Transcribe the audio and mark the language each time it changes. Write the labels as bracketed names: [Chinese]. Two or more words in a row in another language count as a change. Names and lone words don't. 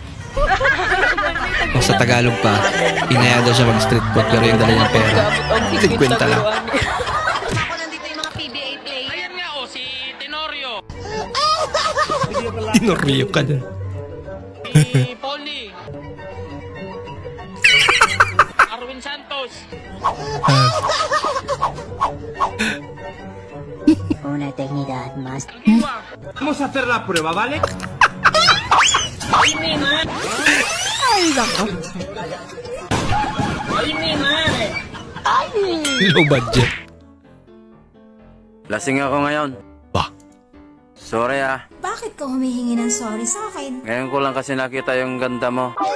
[Filipino] O sa Tagalog pa, inaya daw siya mag- [English] street food [Filipino] pero yung dala niyang pera 50 lang. Ako nandito yung mga PBA player. Ayan nga o, si Tenorio. Tenorio ka dun. Si Polly. Arwin Santos. [Spanish] Una tecnidad más. Vamos a hacer la prueba, ¿vale? Ay, mi man! [Filipino] Ay, nako. Ay, mi man! [English] Low budget. [Filipino] Lasing ako ngayon. Bah. Sorry ah. Bakit ka humihingi ng sorry sa akin? Ngayon ko lang kasi nakita yung ganda mo.